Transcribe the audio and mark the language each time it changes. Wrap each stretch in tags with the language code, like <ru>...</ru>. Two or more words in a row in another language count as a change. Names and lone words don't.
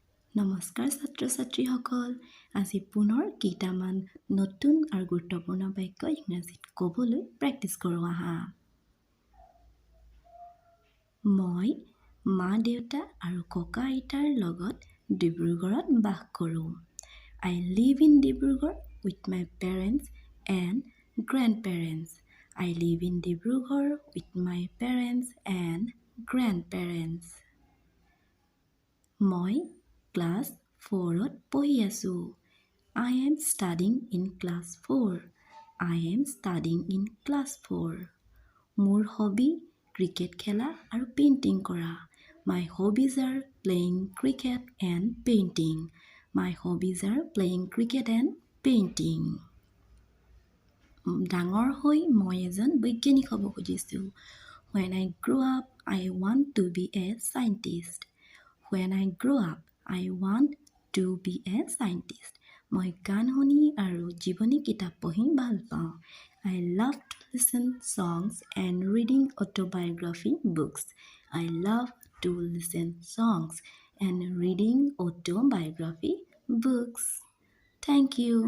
<as>নমস্কাৰ ছাত্ৰ ছাত্ৰীসকল, আজি পুনৰ কেইটামান নতুন আৰু গুৰুত্বপূৰ্ণ বাক্য ইংৰাজীত ক'বলৈ প্ৰেক্টিছ কৰোঁ আহা। মই মা দেউতা আৰু ককা আইতাৰ লগত ডিব্ৰুগড়ত বাস কৰোঁ।</as> <en>I live in Dibrugarh with my parents and grandparents. I live in Dibrugarh with my parents and grandparents.</en> <as>মই ক্লাছ 4ত পঢ়ি আছোঁ।</as> <en>I am studying in class 4. I am studying in class 4.</en> <as>মোৰ হবি ক্ৰিকেট খেলা আৰু পেইণ্টিং কৰা।</as> <en>My hobbies are playing cricket and painting. My hobbies are playing cricket and painting.</en> <as>ডাঙৰ হৈ মই এজন বৈজ্ঞানিক হ'ব খুজিছোঁ।</as> <en>When I grow up, I want to be a scientist. When I grow up, I want to be a scientist.</en> <as>মই গান শুনি আৰু জীৱনী কিতাপ পঢ়ি ভাল পাওঁ।</as> <en>I love to listen songs and reading autobiography books. I love to listen songs and reading autobiography books. Thank you.</en>